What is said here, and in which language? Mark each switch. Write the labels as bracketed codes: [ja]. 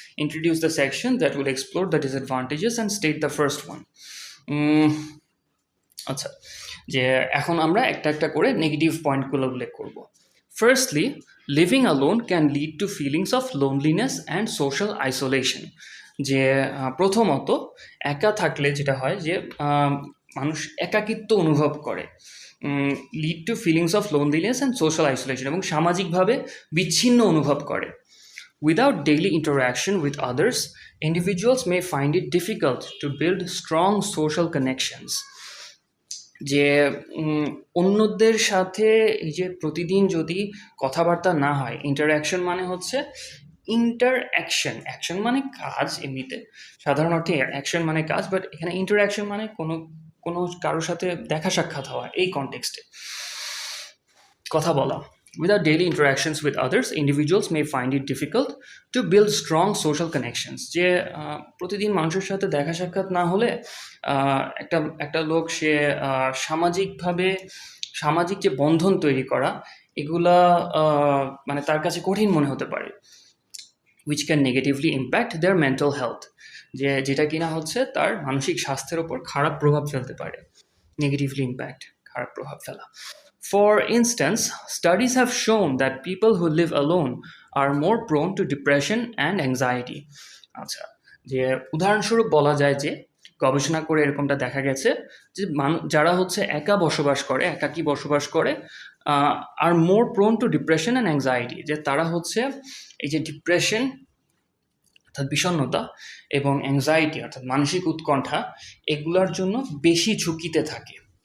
[en] Introduce the section that will explore the disadvantages and state the first one। [bn] আচ্ছা, যে এখন আমরা একটা একটা করে নেগেটিভ পয়েন্টগুলো উল্লেখ করব। [en] Firstly, living alone can lead to feelings of loneliness and social isolation. [bn] যে প্রথমত একা থাকলে যেটা হয় যে মানুষ একাকিত্ব অনুভব করে, [en] lead to feelings of loneliness and social isolation, [bn] এবং সামাজিকভাবে বিচ্ছিন্ন অনুভব করে। [en] Without daily interaction with others, individuals may find it difficult to build strong social connections। [bn] যে অন্যদের সাথে এই যে প্রতিদিন যদি কথাবার্তা না হয়, ইন্টারাকশন মানে হচ্ছে ইন্টারঅ্যাকশন, অ্যাকশন মানে কাজ এমনিতে, সাধারণ অর্থে অ্যাকশন মানে কাজ, বাট এখানে ইন্টারঅ্যাকশন মানে কোনো কোনো কারোর সাথে দেখা সাক্ষাৎ হওয়া, এই কনটেক্সটে কথা বলা। [en] Without daily interactions with others, individuals may find it difficult to build strong social connections. [bn] যে প্রতিদিন মানুষের সাথে দেখা সাক্ষাৎ না হলে একটা একটা লোক সে সামাজিকভাবে সামাজিক যে বন্ধন তৈরি করা এগুলা মানে তার কাছে কঠিন মনে হতে পারে, [en] which can negatively impact their mental health, [bn] যেটা কিনা হচ্ছে তার মানসিক স্বাস্থ্যের উপর খারাপ প্রভাব ফেলতে পারে, [en] negatively impact, [bn] খারাপ প্রভাব ফেলা। [en] For instance, studies have shown that people who live alone are more prone to depression and anxiety. [bn] আচ্ছা, যে উদাহরণস্বরূপ বলা যায় যে গবেষণা করে এরকমটা দেখা গেছে যে যারা হচ্ছে একাকী বসবাস করে [en] are more prone to depression and anxiety, [bn] যে তারা হচ্ছে এই যে ডিপ্রেশন অর্থাৎ বিষণ্ণতা এবং অ্যাংজাইটি অর্থাৎ মানসিক উৎকণ্ঠা এগুলার জন্য বেশি ঝুঁকিতে থাকে।